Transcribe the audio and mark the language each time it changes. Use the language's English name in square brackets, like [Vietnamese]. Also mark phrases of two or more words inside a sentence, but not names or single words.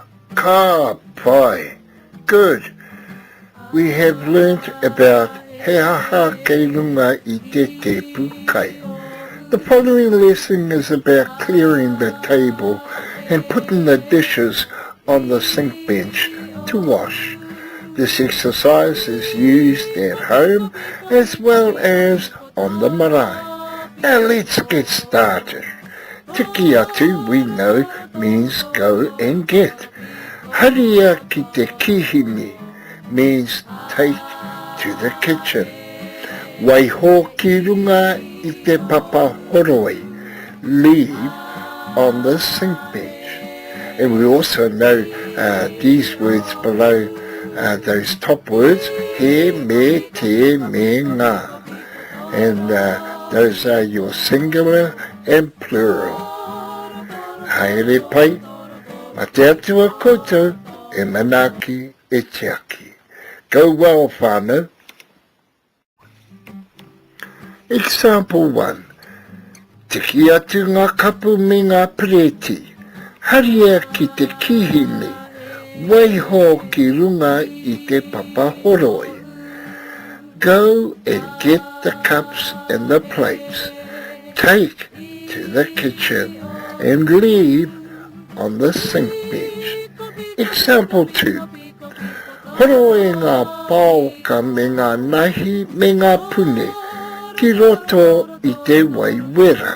[Māori] Ka pai. [English] Good. We have learnt about [Māori] he aha kei runga I te tepu kai. [English] The following lesson is about clearing the table and putting the dishes on the sink bench to wash. This exercise is used at home as well as on the marae. Now let's get started. [Māori] Tiki atu, [English] we know, means go and get. [Māori] Haria ki te kihimi [English] means take to the kitchen. [Māori] Waiho ki runga I te papa horoi, [English] leave on the sink bench. And we also know these words below, those top words, [Māori] he, me, te, me, ngā. [English] And those are your singular and plural. [Māori] Haere pai, ma te atua koutou, e manaki e te aki. [English] Go well, whānau. Example 1. [Māori] Tiki atu ngā kapu me ngā pireti. Haria ki te kihini, waiho ki runga I te papa horoi. [English] Go and get the cups and the plates. Take to the kitchen and leave on the sink bench. Example 2. [Māori] Horo e ngā pāoka me ngā nahi me ngā pune ki roto I te waiwera.